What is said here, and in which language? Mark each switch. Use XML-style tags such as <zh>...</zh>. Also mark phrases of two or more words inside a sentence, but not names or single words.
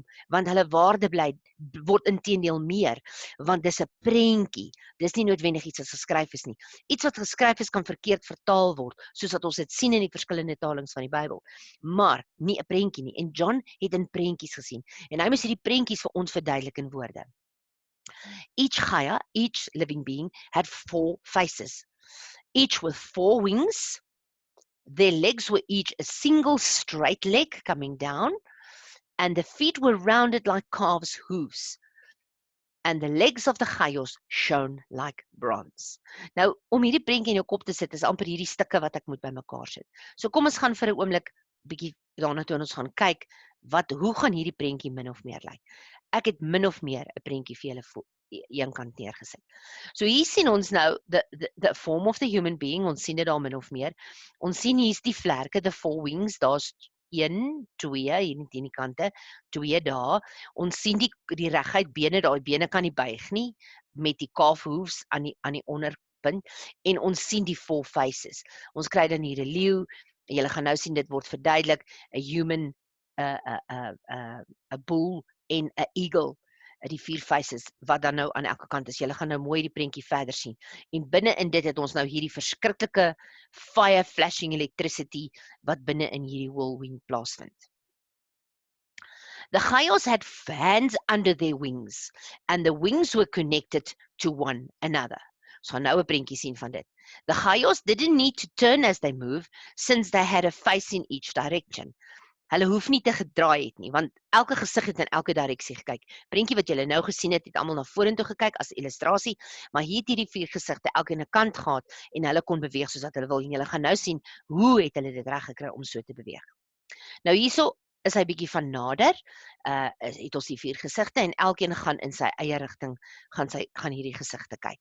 <af>Want hulle waarde word inteendeel meer, want dis 'n prentjie. Dis nie noodwendig iets wat geskryf is nie. Iets wat geskryf is kan verkeerd vertaal word, soos wat ons dit sien in die verskillende talings van die Bybel. Maar nie 'n prentjie nie. En John het in prentjies gesien. En hy moes hierdie prentjies vir ons verduidelik in woorde.</af> <en>Each chaya, each living being, had 4 faces, each with 4 wings. Their legs were each a single straight leg coming down, and the feet were rounded like calves' hooves. And the legs of the chayos shone like bronze.</en> <af>Nou, om hierdie prentjie in jou kop te sit, is amper hierdie stukke wat ek moet bymekaar sit. So kom ons gaan vir 'n oomblik bietjie daarna toe en ons gaan kyk, hoe gaan hierdie prentjie min of meer lyk. Ek het min of meer 'n prentjie vir julle een kant neergesit. So hier sien ons nou,</af> <en>the form of the human being,</en> <af>ons sien dit daar min of meer. Ons sien hier's die vlerke,</af> <en>the 4 wings,</en> <af>daar's 1, 2, hier in die kante, 2 daar. Ons sien die reguit bene, daai bene kan nie buig nie, met die</af> <en>calf hooves</en> <af>aan die onderpunt, en ons sien die 4 faces. Ons kry dan hier 'n leeu, julle gaan nou sien dit word verduidelik, 'n human, 'n bull en 'n eagle, die 4 faces wat dan nou aan elke kant is. Julle gaan nou mooi die prentjie verder sien. En binne in dit het ons nou hierdie verskriklike</af> <en>fire flashing electricity</en> <af>wat binne in hierdie whirlwind plaasvind.</af> <en>The chayos had hands under their wings, and the wings were connected to one another.</en> <af>So gaan nou 'n prentjie sien van dit.</af> <en>The chayos didn't need to turn as they move, since they had a face in each direction.</en> <af>Hulle hoef nie te gedraai het nie, want elke gesig het in elke direksie gekyk. Prentjie wat julle nou gesien het almal na vorentoe gekyk as illustrasie, maar hier het hierdie 4 gesigte elkeen 'n kant gehad en hulle kon beweeg soos wat hulle wil. En julle gaan nou sien hoe het hulle dit reg gekry om so te beweeg. Nou hierso is hy bietjie van nader, het ons die 4 gesigte en elkeen gaan in sy eie rigting gaan hierdie gesigte kyk.</af>